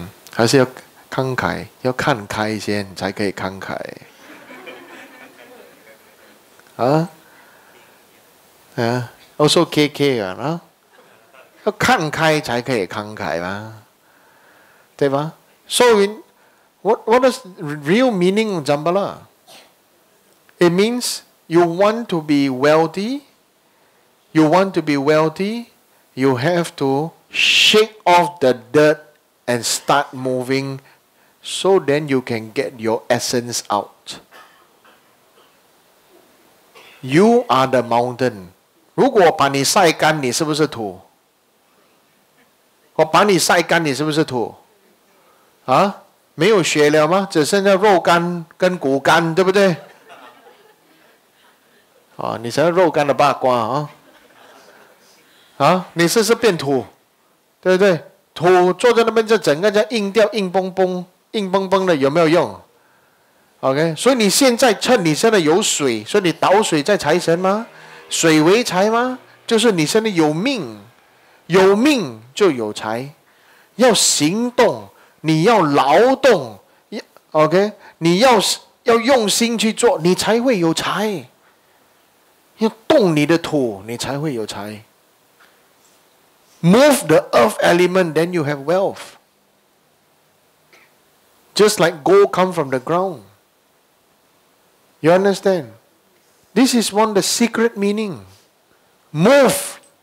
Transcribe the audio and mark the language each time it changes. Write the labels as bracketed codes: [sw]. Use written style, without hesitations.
[zh] 还是要慷慨，要看开先才可以慷慨。啊？Also KK 啊，要看开才可以慷慨嘛，对吧？ [en] So what is real meaning of Jambala? It means you want to be wealthy. You want to be wealthy. You have to shake off the dirt and start moving, so then you can get your essence out. You are the mountain. [zh] 如果我把你晒干，你是不是土？我把你晒干，你是不是土？啊？没有血了吗？只剩下肉干跟骨干，对不对？啊，你才是肉干的八卦啊！啊，你是不是变土？对不对？土坐在那边就整个就硬掉，硬崩崩的，有没有用 ？OK， 所以你现在趁你现在有水，所以你倒水在财神吗？水为财吗？就是你现在有命，有命就有财。要行动，你要劳动 ，OK， 你要用心去做，你才会有财。要动你的土，你才会有财。 [en] Move the earth element, then you have wealth. Just like gold come from the ground. You understand? This is one of the secret meaning. Move.